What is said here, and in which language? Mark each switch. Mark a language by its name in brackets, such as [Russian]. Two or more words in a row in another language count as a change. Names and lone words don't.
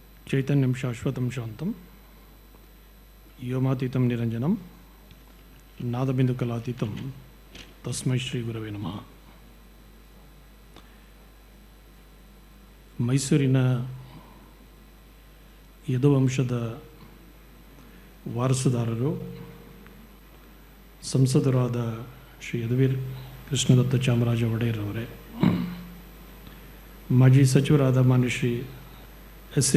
[Sanskrit] चैतन्यं शाश्वतं शान्तं व्योमातीतं निरञ्जनं नादबिन्दुकलातीतं तस्मै श्री गुरवे नमः. [Kannada] ಮೈಸೂರಿನ ಯದುವಂಶದ ವಾರಸುದಾರರು ಸಂಸದರಾದ ಶ್ರೀ ಯದುವೀರ್ ಕೃಷ್ಣದತ್ತ ಚಾಮರಾಜ ಒಡೆಯರ್ ಅವರೇ, ಮಾಜಿ ಸಚಿವರಾದ ಮಾನ್ಯ ಶ್ರೀ ಎಸ್.ಎ.